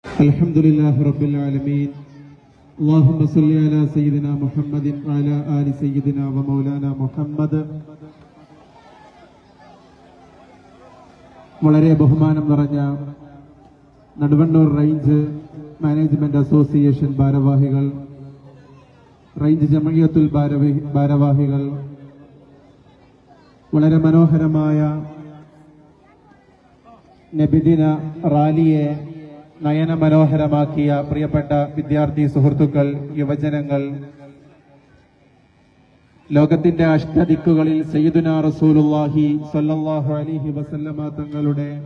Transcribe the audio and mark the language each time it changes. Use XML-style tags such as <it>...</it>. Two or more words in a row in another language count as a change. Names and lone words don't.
<ar>الحمدلله رب العالمين اللهم صل على سيدنا محمد وعلى آل سيدنا ومولانا محمد.</ar> <ml>വളരെ ബഹുമാനം നിറഞ്ഞ നടുവണ്ണൂർ റേഞ്ച് മാനേജ്മെന്റ് അസോസിയേഷൻ ഭാരവാഹികൾ, റേഞ്ച് ജമഇയ്യത്തുൽ ഭാരവാഹികൾ, വളരെ മനോഹരമായ നബിദിന റാലിയെ നയന മനോഹരമാക്കിയ പ്രിയപ്പെട്ട വിദ്യാർത്ഥി സുഹൃത്തുക്കൾ, യുവജനങ്ങൾ, ലോകത്തിന്റെ അഷ്ടദിക്കുകളിൽ</ml> <ar>سيدنا رسول الله صلى الله عليه وسلم</ar> <ml>തങ്ങളുടെ</ml>